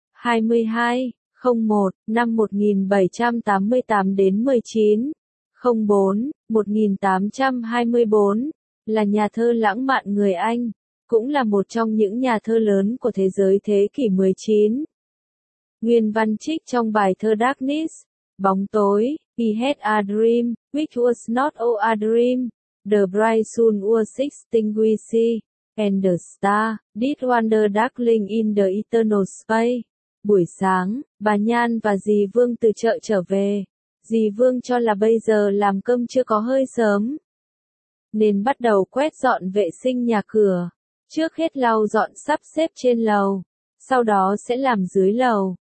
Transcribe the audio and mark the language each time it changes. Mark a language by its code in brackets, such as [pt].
[vi] 22.01, năm 1788 đến 19. 04-1824, là nhà thơ lãng mạn người Anh, cũng là một trong những nhà thơ lớn của thế giới thế kỷ 19. Nguyên văn trích trong bài thơ Darkness, bóng tối, [en] He had a dream, which was not all a dream, the bright sun was extinguished, and the star did wander darkling in the eternal space. [vi] Buổi sáng, bà Nhan và dì Vương từ chợ trở về. Dì Vương cho là bây giờ làm cơm chưa có hơi sớm, nên bắt đầu quét dọn vệ sinh nhà cửa. Trước hết lau dọn sắp xếp trên lầu, sau đó sẽ làm dưới lầu.